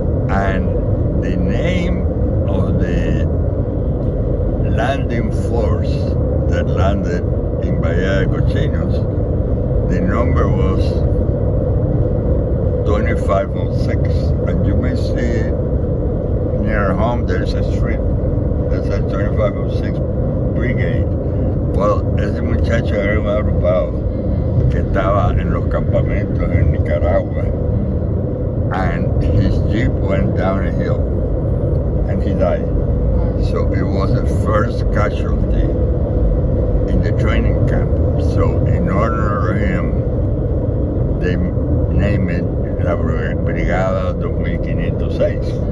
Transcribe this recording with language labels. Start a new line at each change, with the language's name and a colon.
English: And the name of the landing force that landed in Bahia de Cochinos, the number was 2506. And you may see near home, there's a street that says 2506 Brigade.
Spanish: Well, ese muchacho era un agrupado que estaba en los campamentos en Nicaragua.
English: And his jeep went down a hill and he died. So it was the first casualty in the training camp. So in honor of him, they named it La Brigada 2506.